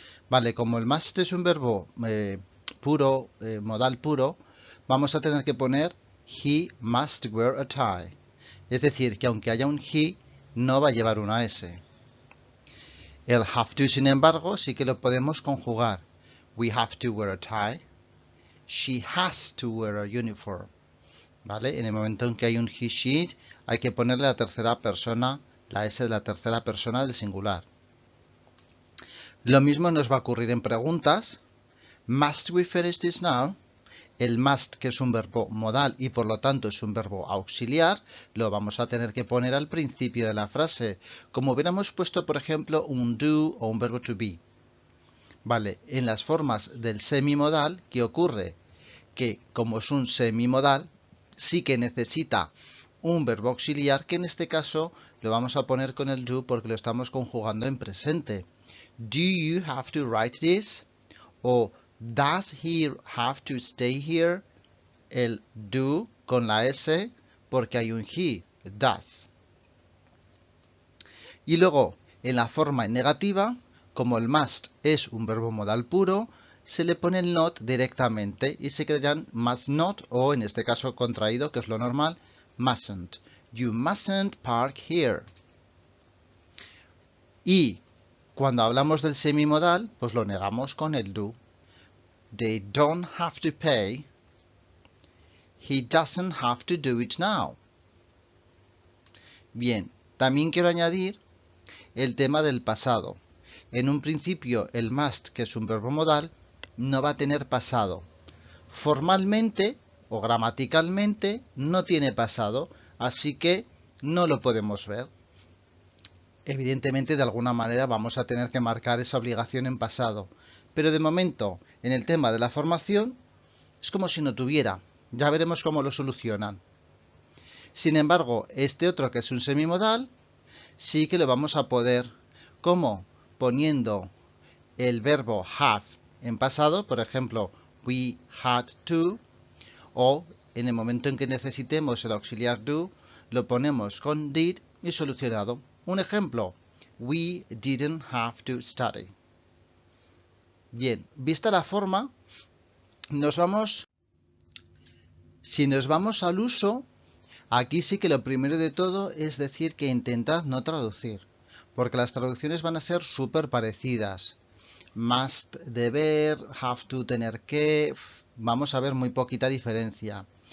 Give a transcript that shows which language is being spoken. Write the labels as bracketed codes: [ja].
[es] Vale, como el must es un verbo puro, modal puro, vamos a tener que poner [en] he must wear a tie. [es] Es decir, que aunque haya un he, no va a llevar una S. El have to, sin embargo, sí que lo podemos conjugar. [en] We have to wear a tie. She has to wear a uniform. [es] ¿Vale? En el momento en que hay un he, she, hay que ponerle la tercera persona, la S de la tercera persona del singular. Lo mismo nos va a ocurrir en preguntas. [en] Must we finish this now? [es] El must, que es un verbo modal y por lo tanto es un verbo auxiliar, lo vamos a tener que poner al principio de la frase, como hubiéramos puesto, por ejemplo, un do o un verbo to be. Vale, en las formas del semimodal, ¿qué ocurre? Que como es un semimodal, sí que necesita un verbo auxiliar, que en este caso lo vamos a poner con el do porque lo estamos conjugando en presente. [en] Do you have to write this? [es] O [en] does he have to stay here? [es] El do con la S porque hay un he, does. Y luego, en la forma negativa, como el must es un verbo modal puro, se le pone el not directamente y se quedarán must not o en este caso contraído, que es lo normal, mustn't. [en] You mustn't park here. [es] Y cuando hablamos del semimodal, pues lo negamos con el do. [en] They don't have to pay. He doesn't have to do it now. [es] Bien, también quiero añadir el tema del pasado. En un principio, el must, que es un verbo modal, no va a tener pasado. Formalmente o gramaticalmente no tiene pasado, así que no lo podemos ver. Evidentemente, de alguna manera vamos a tener que marcar esa obligación en pasado. Pero de momento, en el tema de la formación, es como si no tuviera. Ya veremos cómo lo solucionan. Sin embargo, este otro, que es un semimodal, sí que lo vamos a poder. ¿Cómo? Poniendo el verbo have en pasado, por ejemplo, [en] we had to, [es] o en el momento en que necesitemos el auxiliar do, lo ponemos con did y solucionado. Un ejemplo, [en] we didn't have to study. [es] Bien, vista la forma, si nos vamos al uso, aquí sí que lo primero de todo es decir que intentad no traducir, porque las traducciones van a ser súper parecidas. Must, deber, have to, tener que, vamos a ver muy poquita diferencia.